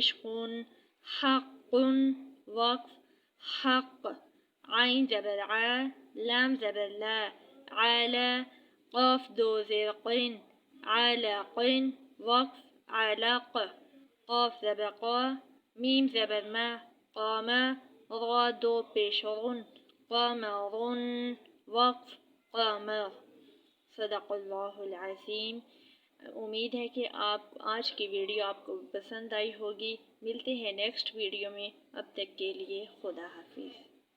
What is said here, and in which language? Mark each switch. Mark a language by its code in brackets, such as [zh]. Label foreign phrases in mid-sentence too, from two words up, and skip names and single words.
[ur] قن حق وقف حق عین زبر ع لام زبر لا علا قاف دو زیر قن علق وقف علق قاف زبر قا میم زبر ما قام را دو پیش رن قمر وقف قمر. [ar] صدق اللہ العظیم. [ur] امید ہے کہ آج کی ویڈیو آپ کو پسند آئی ہوگی. ملتے ہیں [en] next video [ur] میں. اب تک کے لیے خدا حافظ.